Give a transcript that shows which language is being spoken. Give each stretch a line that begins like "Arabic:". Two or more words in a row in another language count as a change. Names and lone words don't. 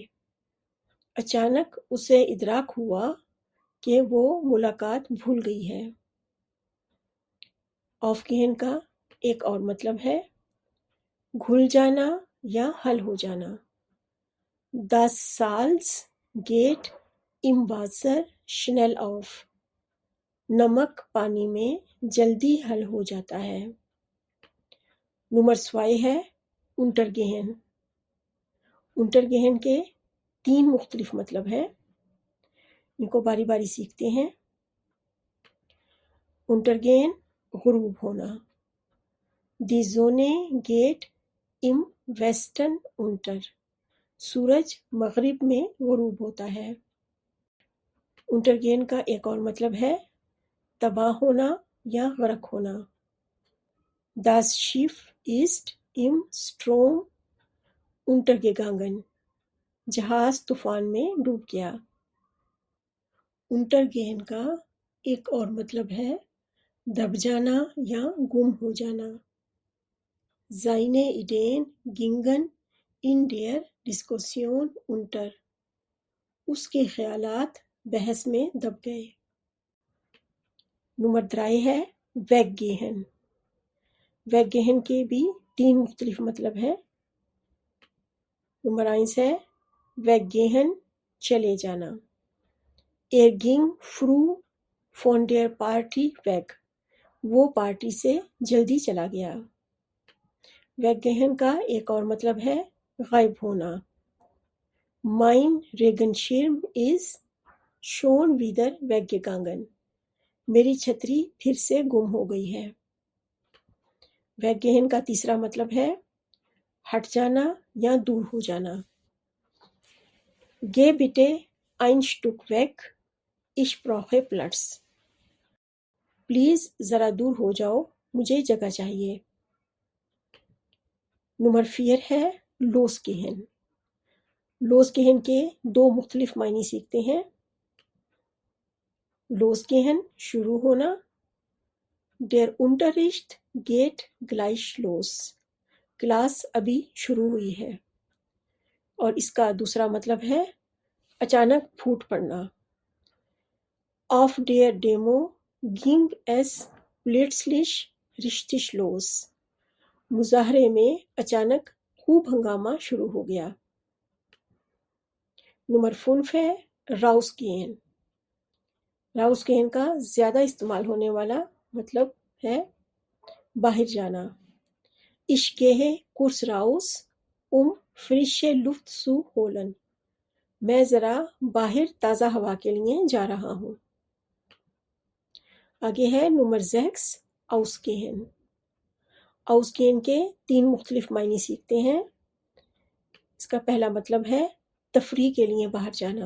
Urdu: اچانک اسے ادراک ہوا کہ وہ ملاقات بھول گئی ہے۔ آف گہن کا ایک اور مطلب ہے گھل جانا یا حل ہو جانا۔
German: Das Salz geht im Wasser schnell auf۔
Urdu: نمک پانی میں جلدی حل ہو جاتا ہے۔ نمبر 2 ہے انٹر گہن۔ انٹر گہن کے 3 مختلف مطلب ہیں۔ ان کو باری باری سیکھتے ہیں۔ انٹر گہن غروب ہونا۔
German: Die Sonne geht im Westen unter۔
Urdu: سورج مغرب میں غروب ہوتا ہے۔ انٹر گہن کا ایک اور مطلب ہے تباہ ہونا یا غرق ہونا۔
German: Das Schiff ist im Sturm untergegangen۔
Urdu: جہاز طوفان میں ڈوب گیا۔ انٹر گہن کا ایک اور مطلب ہے دب جانا یا گم ہو جانا۔
German: Seine Ideen gingen in der Diskussion unter۔
Urdu: اس کے خیالات بحث میں دب گئے۔ نمبر 3 ہے ویگ گہن۔ ویگ گہن کے بھی 3 مختلف مطلب ہیں۔ نمبر 1 ہے ویگ گہن چلے جانا۔
German: Er ging früh von der Party weg۔
Urdu: وہ پارٹی سے جلدی چلا گیا۔ ویگ گہن کا ایک اور مطلب ہے غائب ہونا۔
German: Mein Regenschirm ist schon wieder weggegangen۔
Urdu: میری چھتری پھر سے گم ہو گئی ہے۔ ویگ گہن کا تیسرا مطلب ہے ہٹ جانا یا دور ہو جانا۔
German: Geh bitte ein Stück weg, ich brauche Platz۔
Urdu: پلیز ذرا دور ہو جاؤ، مجھے جگہ چاہیے۔ نمبر 4 ہے لوس گہن۔ لوس گہن کے 2 مختلف معنی سیکھتے ہیں۔ لوس گہن شروع ہونا۔
German: Der Unterricht geht gleich los۔
Urdu: کلاس ابھی شروع ہوئی ہے۔ اور اس کا دوسرا مطلب ہے اچانک پھوٹ پڑنا۔
German: Auf der Demo ging es plötzlich richtig los۔
Urdu: مظاہرے میں اچانک خوب ہنگامہ شروع ہو گیا۔ نمبر 5 ہے راؤس گehen۔ راؤس گehen کا زیادہ استعمال ہونے والا مطلب ہے باہر جانا۔
German: Ich gehe kurz raus, frische Luft zu holen۔
Urdu: میں ذرا باہر تازہ ہوا کے لیے جا رہا ہوں۔ آگے ہے نمبر 6 ausgehen۔ ausgehen کے 3 مختلف معنی سیکھتے ہیں۔ اس کا پہلا مطلب ہے تفریح کے لیے باہر جانا۔